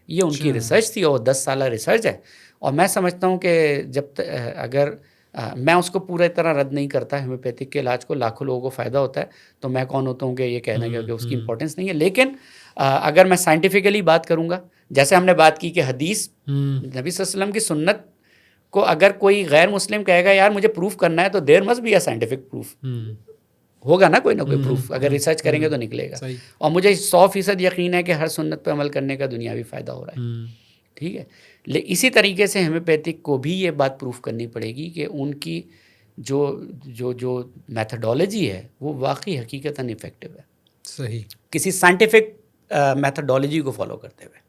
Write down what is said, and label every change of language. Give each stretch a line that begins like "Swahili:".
Urdu: یہ ان کی ریسرچ تھی اور 10 سالہ ریسرچ ہے. اور میں سمجھتا ہوں کہ جب اگر میں اس کو پورے طرح رد نہیں کرتا، ہیومیوپیتھک کے علاج کو لاکھوں لوگوں کو فائدہ ہوتا ہے، تو میں کون ہوتا ہوں کہ یہ کہنا کہ اس کی امپورٹنس نہیں ہے. لیکن اگر میں سائنٹیفکلی بات کروں گا، جیسے ہم نے بات کی کہ حدیث نبی صلی اللہ علیہ وسلم کی سنت کو اگر کوئی غیر مسلم کہے گا یار مجھے پروف کرنا ہے، تو
English: There must be a scientific proof.
Urdu: ہوگا نا کوئی نہ کوئی پروف، اگر ریسرچ کریں گے تو نکلے گا. اور مجھے 100% یقین ہے کہ ہر سنت پہ عمل کرنے کا دنیاوی فائدہ ہو رہا ہے. ٹھیک ہے، اسی طریقے سے ہیومیوپیتھک کو بھی یہ بات پروف کرنی پڑے گی کہ ان کی جو میتھڈالوجی ہے وہ واقعی حقیقتاً افیکٹو ہے. صحیح، کسی سائنٹیفک میتھڈالوجی کو فالو کرتے ہوئے.